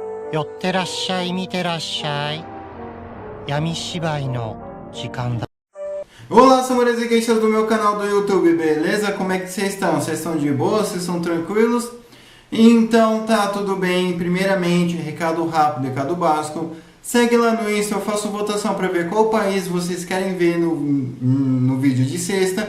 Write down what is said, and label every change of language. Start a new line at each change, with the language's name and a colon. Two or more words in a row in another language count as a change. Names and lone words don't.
Japanese: 寄ってらっしゃい、見てらっしゃい。闇芝居の時間だ。
Portuguese: Olá, senhores e gueixas do meu canal do YouTube, beleza? Como é que vocês estão? Vocês estão de boa? Vocês estão tranquilos? Então tá, tudo bem. Primeiramente, recado rápido, recado básico. Segue lá no Insta, eu faço votação para ver qual país vocês querem ver no vídeo de sexta.